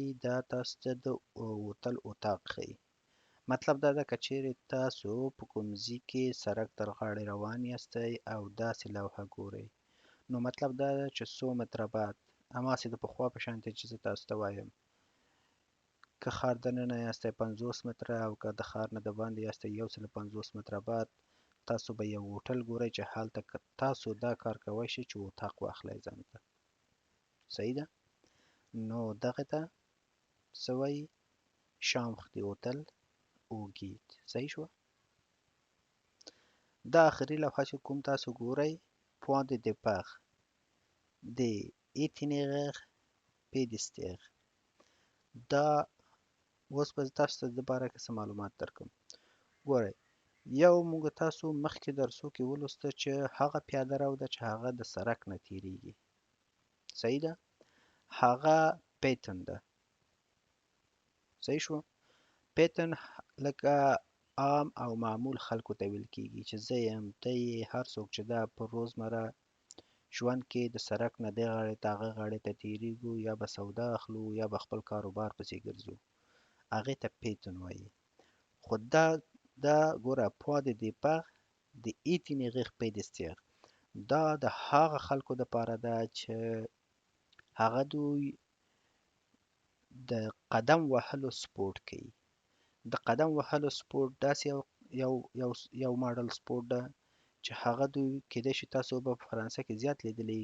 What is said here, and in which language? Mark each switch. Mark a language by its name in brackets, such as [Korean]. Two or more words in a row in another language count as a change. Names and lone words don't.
[Pashto] دا تاسو ته د هوټل اطاق ښیي. مطلب دا ده که چیرې تاسو په کوم ځای کې سړک تر غاړې روان یاستئ او داسې لوحه ګورئ، نو مطلب دا ده چې څو متره بعد، هماسې د پخوا په شانتې چې زه تاسو ته وایم، که ښار دننه یاستئ 50 متره او که د ښار نه د باندې یاستئ 150 متره بعد تاسو به یو هوټل ګورئ چې هلته که تاسو دا کار کوی شئ چې اطاق واخلئ ځان ته. صحیح ده؟ نو دغه ته څه وایي؟ [French] chambre d'hôtel [Pashto] او guide. صحیح شوه؟ دا آخري لوحه چې کوم تاسو ګورئ [French] point de départ [Pashto] د [French] itinéraire pédestre. [Pashto] دا اوس به تاسو ته د باره کې څه معلومات درکړم. ګورئ یو موږ تاسو مخکې درسو کې ولوسته چې هغه پیاده رو ده چې هغه د سړک نه تیریږي. صحیح ده؟ هغه پیتن ده. صحیح شو؟ پیتن لکه عام او معمول خلکو ته ویل کیږي چې زه یم، ته یې، هر څوک چې دا په روزمره ژوند کې د سړک نه دې غاړې ته هغه غاړې ته تیریږو، یا به سودا اخلو یا به خپل کاروبار پسې ګرځو، هغې ته پیتن وایي. خو دا ګوره [French] point de départ [Pashto] د [French] itinéraire pédestre [Pashto] دا د هغه خلکو دپاره ده چې هغه دوی د قدم وهلو سپورټ کوي. د قدم وهلو سپورټ داسې یو ماډل سپورټ ده چې هغه دوی کیدای شي تاسو به په فرانسه کې زیات لیدلی.